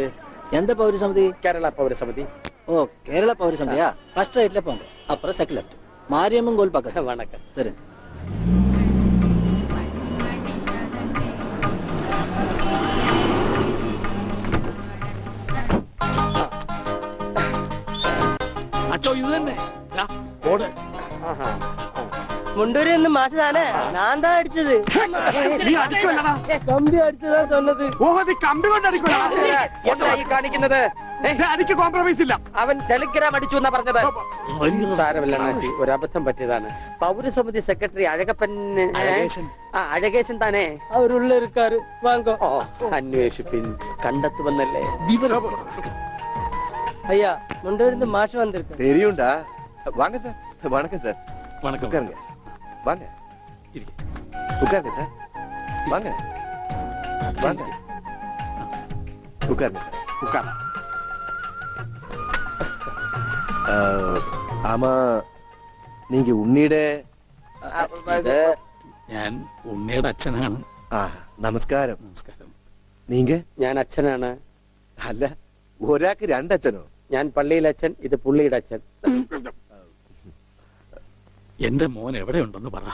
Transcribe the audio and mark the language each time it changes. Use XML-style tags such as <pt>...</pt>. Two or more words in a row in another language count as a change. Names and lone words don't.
<ta>எந்த பௌரசமிதி?</ta> <ml>കേരള പൗരസമിതി.</ml> <ta>ஓ, கேரளா பௌரசமிதியா?</ta> <en>first right</en> <ta>போங்க, அப்புறம்</ta> <en>second left,</en> <ta>மாரியம்மன் கோயில் பக்கத்துல. വണക്കം. சரி.</ta> <ml>അച്ചോ, ഇത് തന്നെ. ദാ, ഓട്. ആഹാ. മുണ്ടൂരിൽ നിന്ന് മാറ്റതാണ്. ഞാൻ താ അടിച്ചത്. നീ അടിക്കുമല്ലടാ. കമ്പി അടിച്ചതാ சொன்னது. ഓഹോ, നീ കമ്പി കൊണ്ട് അടിക്കുമല്ലടാ. എന്താ ഈ കാണിക്കുന്നത്? അടിക്ക് കോംപ്രമൈസ് ഇല്ല. അവൻ ടെലിഗ്രാം അടിച്ചു എന്നാ പറഞ്ഞത്. സാരമില്ല അണ്ണാച്ചി, ഒരു അബദ്ധം പറ്റിയതാണ്. പൗരസമിതി സെക്രട്ടറി അഴകപ്പൻ, അഴകേശൻ താനേ.</ml> <ta>அவருள்ள இருக்கார் வாங்கோ.</ta> <ml>ഓ, അന്വേഷിപ്പിൻ, കണ്ടെത്തുമെന്നല്ലേ.</ml> <ta>ஐயா, முண்டூர்ந்து மாஷ் வந்திருக்கு. தெரியும்டா. வாங்க சார். வணக்கம் சார். വണക്കം. உட்காருங்க. வாங்க.</ta> <ml>ഇരിക്ക്.</ml> <ta>உட்காருங்க சார். வாங்க. வாங்க. உட்காருங்க சார்.</ta> <ml>ഉക്കാണ്.</ml> <ta>ஆமா, நீங்க உன்னிയുടെ</ta> <ml>ഞാൻ ഉണ്ണിയുടെ അച്ഛനാണ്. നമസ്കാരം. നമസ്കാരം.</ml> <ta>നീങ്ക?</ta> <ml>ഞാൻ അച്ഛനാണ്. അല്ല, ഒരാൾക്ക് രണ്ടച്ഛനോ? ഞാൻ പള്ളിയിലെ അച്ഛൻ, ഇത് പുള്ളിയുടെ അച്ഛൻ. എന്റെ മോൻ എവിടെയുണ്ടെന്ന് പറ.</ml>